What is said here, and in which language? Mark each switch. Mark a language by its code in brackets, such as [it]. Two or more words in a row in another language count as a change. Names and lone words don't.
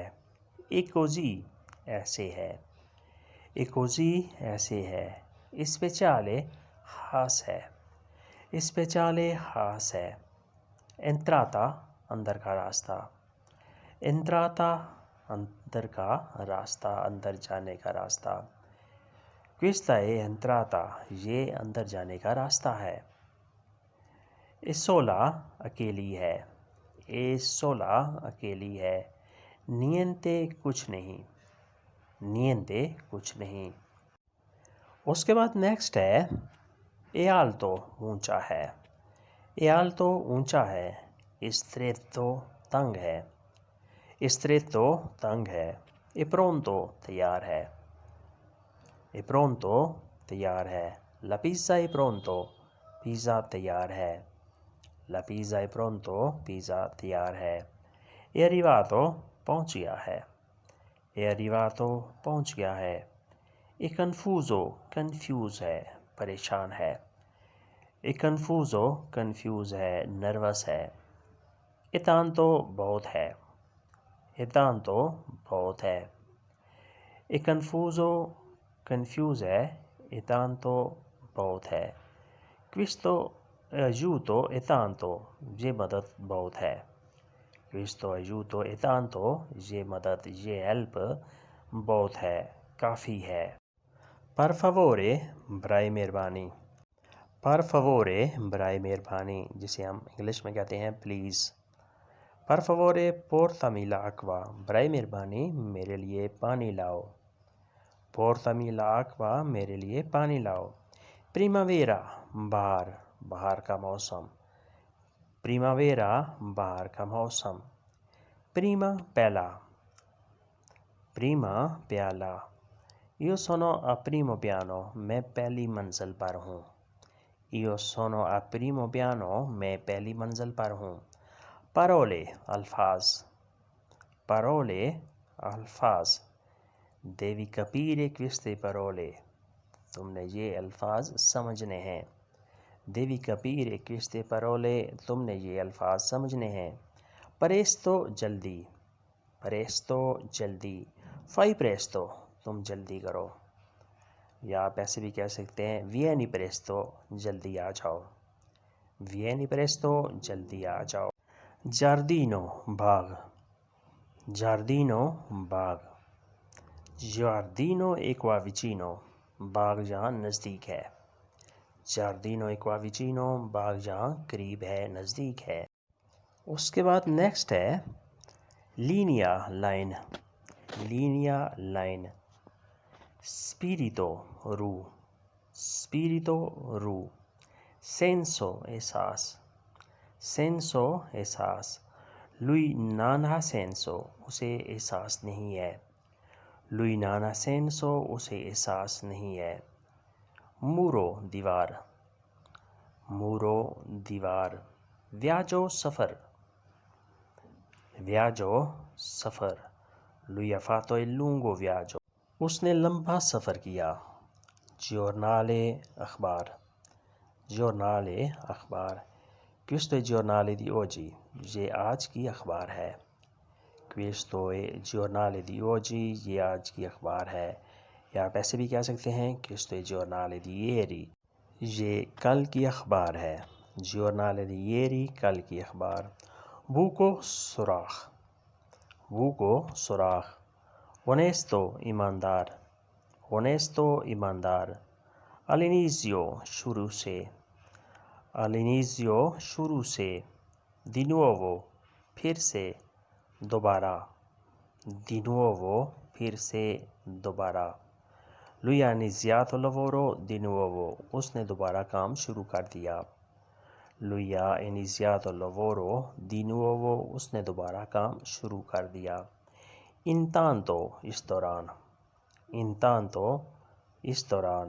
[ur] ایک کوزی ایسے ہے، ایک کوزی ایسے ہے۔ speciale خاص ہے, speciale خاص ہے. entrata اندر کا راستہ, entrata اندر کا راستہ, اندر جانے کا راستہ. [it] questa è entrata, [ur] یہ اندر جانے کا راستہ ہے. [it] è sola [ur] اکیلی ہے, [it] è sola [ur] اکیلی ہے. niente کچھ نہیں, niente کچھ نہیں. اس کے بعد نیکسٹ ہے [it] è alto [ur] اونچا ہے, [it] è alto [ur] اونچا ہے. stretto تنگ ہے, stretto تنگ ہے. [it] è pronto [ur] تیار ہے, [it] è pronto [ur] تیار ہے. [it] la pizza è pronto, [ur] پیزا تیار ہے, [it] la pizza è pronto, [ur] پیزا تیار ہے. [it] è arrivato [ur] پہنچ گیا ہے, [it] è arrivato [ur] پہنچ گیا ہے. [it] è confuso [ur] کنفیوز ہے, پریشان ہے. [it] è confuso [ur] کنفیوز ہے, نروس ہے. [it] è tanto [ur] بہت ہے, [it] è tanto [ur] بہت ہے. [it] è confuso [ur] کنفیوز ہے, [it] è tanto [ur] بہت ہے. [it] questo aiuto è tanto, [ur] یہ مدد بہت ہے. [it] questo aiuto è tanto, [ur] یہ مدد, یہ ہیلپ بہت ہے, کافی ہے. [it] per favore [ur] برائے مہربانی, [it] per favore [ur] برائے مہربانی, جسے ہم انگلش میں کہتے ہیں پلیز. [it] per favore portami l'acqua, [ur] برائے مہربانی میرے لیے پانی لاؤ. [it] portami l'acqua [ur] میرے لیے پانی لاؤ. primavera بہار, بہار کا موسم. primavera بہار کا موسم. prima پہلا, prima پیالہ. [it] io sono a primo piano, [ur] میں پہلی منزل پر ہوں. [it] io sono a primo piano, [ur] میں پہلی منزل پر ہوں. parole الفاظ, parole الفاظ. [it] devi capire queste parole, [ur] تم نے یہ الفاظ سمجھنے ہیں. [it] devi capire queste parole, [ur] تم نے یہ الفاظ سمجھنے ہیں. presto جلدی, presto جلدی. [it] fai presto [ur] تم جلدی کرو, یا آپ ایسے بھی کہہ سکتے ہیں [it] vieni presto [ur] جلدی آ جاؤ, [it] vieni presto [ur] جلدی آ جاؤ. giardino باغ, giardino باغ. [it] giardino è qua vicino, [ur] باغ جہاں نزدیک ہے. [it] giardino è qua vicino, [ur] باغ جہاں قریب ہے, نزدیک ہے. اس کے بعد نیکسٹ ہے linea لائن, linea لائن. spirito روح, spirito روح. senso احساس, senso احساس. [it] lui non ha senso, [ur] اسے احساس نہیں ہے. [it] lui non ha senso, [ur] اسے احساس نہیں ہے. muro دیوار, muro دیوار. viaggio سفر, viaggio سفر. [it] lui ha fatto il lungo viaggio, [ur] اس نے لمبا سفر کیا. giornale اخبار, giornale اخبار. [it] questo è giornale di oggi, [ur] یہ آج کی اخبار ہے. [it] questo è giornale di oggi, [ur] یہ آج کی اخبار ہے. یا آپ ایسے بھی کہہ سکتے ہیں [it] questo è giornale di ieri, [ur] یہ کل کی اخبار ہے. [it] giornale di ieri [ur] کل کی اخبار. buco سوراخ, buco سوراخ. onesto ایماندار, onesto ایماندار. all'inizio شروع سے, all'inizio شروع سے. [it] di nuovo [ur] پھر سے, دوبارہ. [it] di nuovo [ur] پھر سے, دوبارہ. [it] lui ha iniziato il lavoro di nuovo, [ur] اس نے دوبارہ کام شروع کر دیا. [it] lui ha iniziato il lavoro di nuovo, [ur] اس نے دوبارہ کام شروع کر دیا. intanto اس دوران, intanto اس دوران.